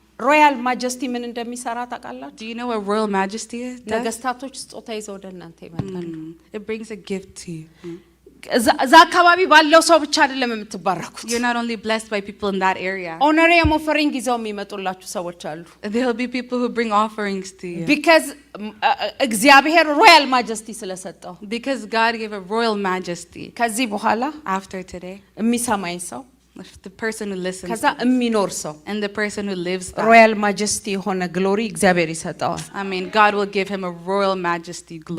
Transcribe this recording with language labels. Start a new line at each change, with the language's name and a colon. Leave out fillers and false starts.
Amharic: ሮያል ማጀስቲ ምን እንደሚሰራ ታውቃላችሁ?
English: Do you know what royal majesty is?
Amharic: ነገስታቶች ስጦታ ይዘው ወደ እናንተ ይመጣሉ።
English: It brings a gift to you.
Amharic: እዛ አካባቢ ባለው ሰው ብቻ አይደለም የምትባረኩት።
English: You're not only blessed by people in that area.
Amharic: ኦነሪየም ኦፈሪንግ ይዘው የሚመጡላችሁ ሰዎች አሉ።
English: There'll be people who bring offerings to you.
Amharic: because እግዚአብሔር ሮያል ማጀስቲ ስለሰጠው።
English: Because God gave a royal majesty.
Amharic: ከዚህ በኋላ
English: After today,
Amharic: የሚሰማኝ ሰው
English: the person who listens
Amharic: ከዛ የሚኖር ሰው
English: and the person who lives that.
Amharic: ሮያል ማጀስቲ የሆነ ግሎሪ እግዚአብሔር ይሰጠዋል።
English: I mean, God will give him a royal majesty glory.